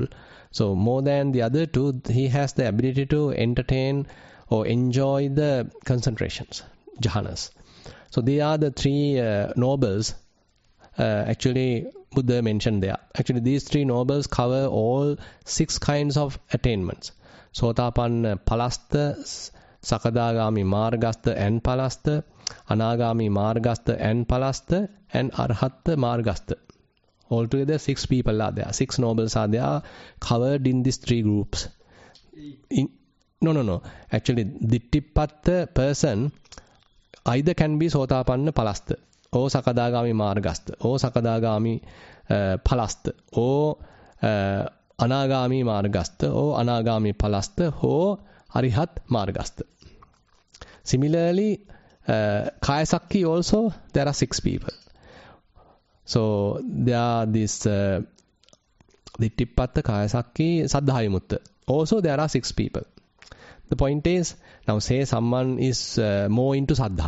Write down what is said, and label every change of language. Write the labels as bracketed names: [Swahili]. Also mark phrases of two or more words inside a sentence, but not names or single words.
[English] So more than the other two, he has the ability to entertain or enjoy the concentrations, jhanas. So they are the three nobles actually Buddha mentioned there. Actually these three nobles cover all 6 kinds of attainments. [Pali] Sotapanna palastha, Sakadagami margastha and palastha, Anagami margastha and palastha, and Arhatta margastha. [English] Altogether 6 people are there. 6 nobles are there, covered in these 3 groups. No. Actually, dittipatta person either can be [Pali] Sotapanna palastha, [English] or [Pali] Sakadagami margastha, [English] or [Pali] Sakadagami palastha, [English] or [Pali] Anagami margastha, [English] or [Pali] Anagami palastha, [English] or [Pali] Arihat margastha. [English] Similarly, [Pali] Kaya Sakhi [English] also, there are 6 people. So there are this [Pali] Dittipatta, Kaya Sakhi, Saddhaya Mutta. [English] Also there are 6 people. The point is, now say someone is more into Saddha.